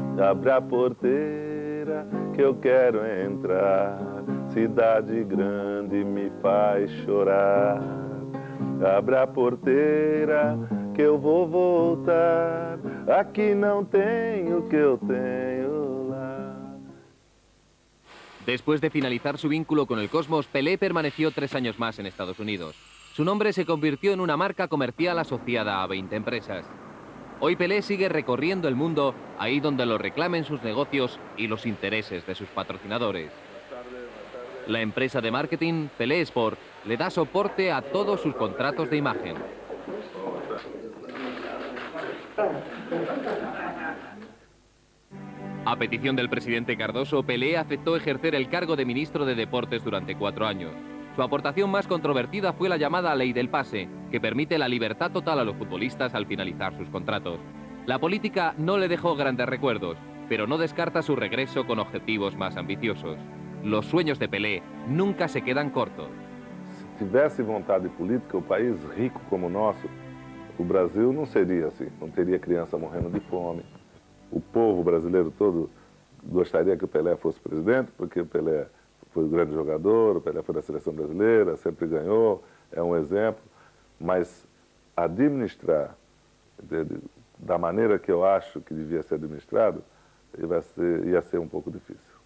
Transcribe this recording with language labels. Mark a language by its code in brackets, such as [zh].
[pt] Abre a porteira que eu quero entrar, cidade grande me faz chorar. Abre a porteira que eu vou voltar, aqui não tenho o que eu tenho lá. [es] Después de finalizar su vínculo con el Cosmos, Pelé permaneció 3 años más en Estados Unidos. Su nombre se convirtió en una marca comercial asociada a 20 empresas. Hoy Pelé sigue recorriendo el mundo, ahí donde lo reclamen sus negocios y los intereses de sus patrocinadores. La empresa de marketing, Pelé Sport, le da soporte a todos sus contratos de imagen. A petición del presidente Cardoso, Pelé aceptó ejercer el cargo de ministro de Deportes durante 4 años. Su aportación más controvertida fue la llamada Ley del Pase, que permite la libertad total a los futbolistas al finalizar sus contratos. La política no le dejó grandes recuerdos, pero no descarta su regreso con objetivos más ambiciosos. Los sueños de Pelé nunca se quedan cortos. [pt] Se tivesse vontade política, o país rico como o nosso, o Brasil não seria assim, não teria criança morrendo de fome. O povo brasileiro todo gostaria que o Pelé fosse presidente, porque o Pelé foi um grande jogador, o Pelé foi da seleção brasileira, sempre ganhou, é um exemplo, mas administrar da maneira que eu acho que devia ser administrado, ia ser um pouco difícil.